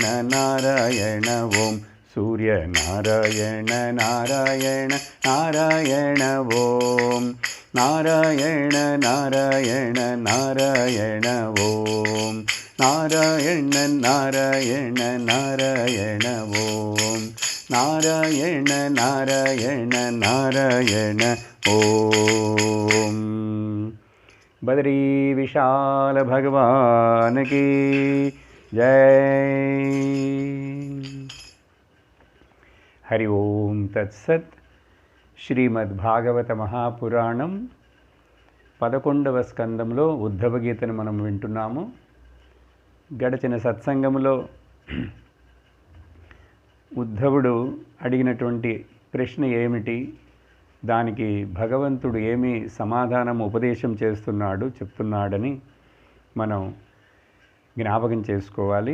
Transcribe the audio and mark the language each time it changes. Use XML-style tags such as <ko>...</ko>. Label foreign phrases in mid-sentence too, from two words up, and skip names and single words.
<sa>नारायण ओम सूर्य नारायण नारायण नारायण ओम नारायण नारायण नारायण ओम नारायण नारायण नारायण ओम नारायण नारायण नारायण ओम।</sa> <hi>बद्री विशाल भगवान की जय।</hi> <sa>हरि ओम तत्सत्।</sa> <te>శ్రీమద్భాగవత మహాపురాణం 11వ స్కందంలో ఉద్ధవ గీతను మనం వింటున్నాము. గడచిన సత్సంగంలో ఉద్ధవుడు అడిగినటువంటి ప్రశ్న ఏమిటి, దానికి భగవంతుడు ఏమి సమాధానం ఉపదేశం చెప్తున్నాడని మనం జ్ఞాపకం చేసుకోవాలి.</te>